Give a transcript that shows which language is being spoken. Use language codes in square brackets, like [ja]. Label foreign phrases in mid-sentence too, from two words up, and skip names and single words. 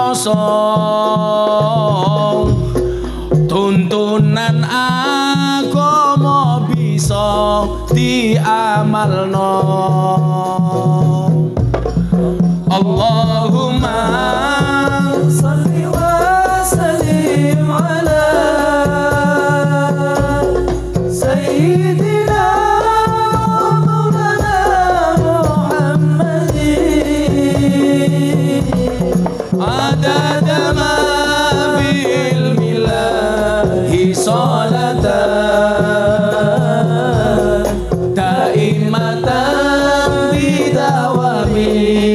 [jv] bisa tuntunan agama bisa diamalno. [ar] اللهم صل وسلم على سيدنا مولانا محمد عدد ما بالملاه صلاة دائمة بدوام